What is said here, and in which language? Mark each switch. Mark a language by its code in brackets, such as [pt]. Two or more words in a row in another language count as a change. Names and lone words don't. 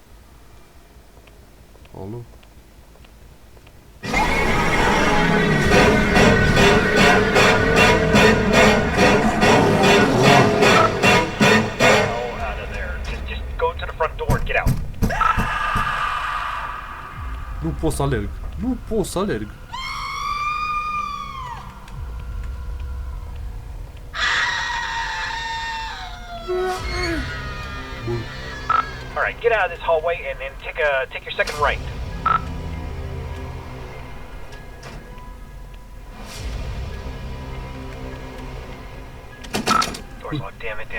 [ro] Alo? Nu pot să alerg. Nu pot să alerg. [en] Alright, get out of this hallway and then take your second right. Door's locked, damn it.